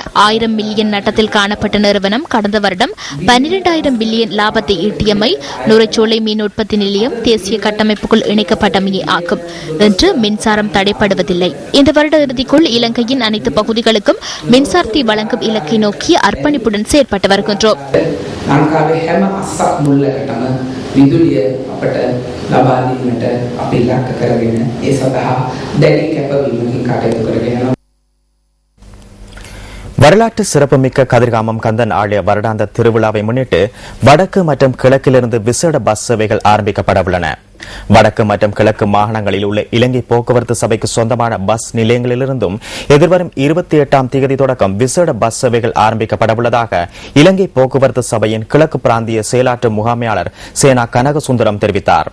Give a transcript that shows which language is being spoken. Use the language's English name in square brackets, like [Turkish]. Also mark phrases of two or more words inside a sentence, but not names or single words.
[Tamil] 1000 மில்லியன் நட்டத்தில் காணப்பட்ட நிறுவனம் கடந்த வருடம் 12,000 பில்லியன் லாபத்தை ஈட்டியமை நுரைச்சோலை மின் உற்பத்தி நிலையம் தேசிய கட்டமைப்புக்குள் இணைக்கப்பட்டமையே ஆகும். இன்று மின்சாரம் தடைப்படுவதில்லை. இந்த வருட இறுதிக்குள் இலங்கையின் அனைத்து பகுதிகளுக்கும் மின்சாரத்தை வழங்கும் இலக்கை நோக்கி அர்ப்பணிப்புடன் செயற்பட்டு வருகின்றோம். [Sinhala] මුල්ලකටම විදුලිය අපට ලබා දීමට අපි ඉලක්ක කරගෙන ඒ සඳහා දැඩි කැපවීමකින් කටයුතු කරගෙන යනවා. [Tamil] வரலாற்று சிறப்புமிக்க கதிர்காமம் கந்தன் ஆலய வருடாந்த திருவிழாவை முன்னிட்டு வடக்கு மற்றும் கிழக்கிலிருந்து விசேட பஸ் சேவைகள் ஆரம்பிக்கப்பட உள்ளன. வடக்கு மற்றும் கிழக்கு மாகாணங்களில் உள்ள இலங்கை போக்குவரத்து சபைக்கு சொந்தமான பஸ் நிலையங்களிலிருந்தும் எதிர்வரும் 28ஆம் தேதி தொடக்கம் விசேட பஸ் சேவைகள் ஆரம்பிக்கப்பட உள்ளதாக இலங்கை போக்குவரத்து சபையின் கிழக்கு பிராந்திய செயலாற்று முகாமையாளர் சேனா கனகசுந்தரம் தெரிவித்தார்.